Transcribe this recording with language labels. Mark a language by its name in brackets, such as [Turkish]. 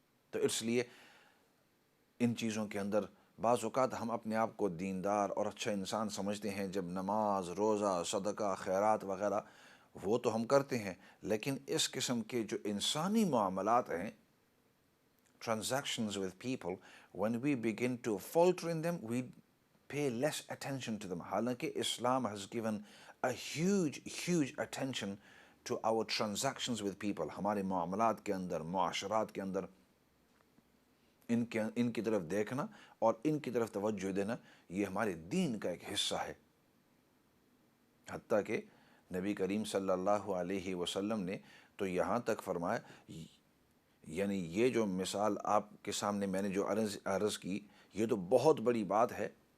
[Urdu] تو اس لیے ان چیزوں کے اندر بعض اوقات ہم اپنے آپ کو دیندار اور اچھا انسان سمجھتے ہیں، جب نماز، روزہ، صدقہ، خیرات وغیرہ وہ تو ہم کرتے ہیں، لیکن اس قسم کے جو انسانی معاملات ہیں، [English] transactions with people, when we begin to falter in them, we pay less attention to them. [Urdu] حالانکہ اسلام [English] has given a huge attention to our transactions with people. [Urdu] ہمارے معاملات کے اندر، معاشرات کے اندر ان کی طرف دیکھنا اور ان کی طرف توجہ دینا یہ ہمارے دین کا ایک حصہ ہے۔ حتیٰ کہ نبی کریم صلی اللہ علیہ وسلم نے تو یہاں تک فرمایا، یعنی یہ جو مثال آپ کے سامنے میں نے جو عرض کی یہ تو بہت بڑی بات ہے۔